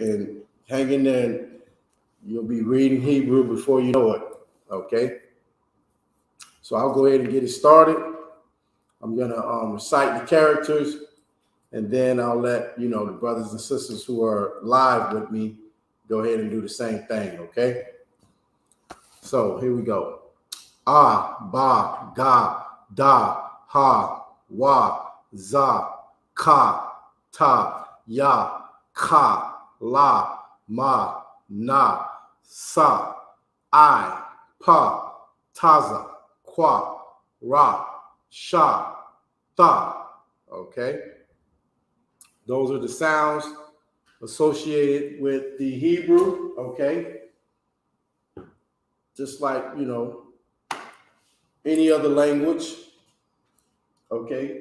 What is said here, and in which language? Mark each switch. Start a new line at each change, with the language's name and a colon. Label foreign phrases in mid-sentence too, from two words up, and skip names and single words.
English: And hang in there, and you'll be reading Hebrew before you know it, okay? So I'll go ahead and get it started. I'm going to recite the characters, and then I'll let, the brothers and sisters who are live with me go ahead and do the same thing, okay? So here we go.
Hebrew: Ah, ba, ga, da, ha, wa, za, ka, ta, ya, ka, la, ma, na, sa, I, pa, taza, kwa, ra, sha, ta.
English: Okay? Those are the sounds associated with the Hebrew, okay? Just like, any other language, okay?